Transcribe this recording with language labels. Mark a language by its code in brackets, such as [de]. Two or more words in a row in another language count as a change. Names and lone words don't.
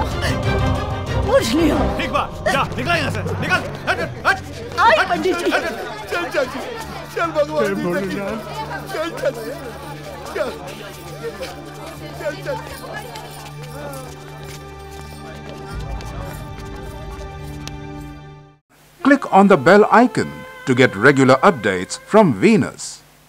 [bho] बुझ लियो। ठीक बा, जा निकल यहाँ से, निकल। आई पंडित जी। चल चाची, चल भगवान जी से चल चाची, चल चल चाची। [en] Click on the bell icon to get regular updates from Venus.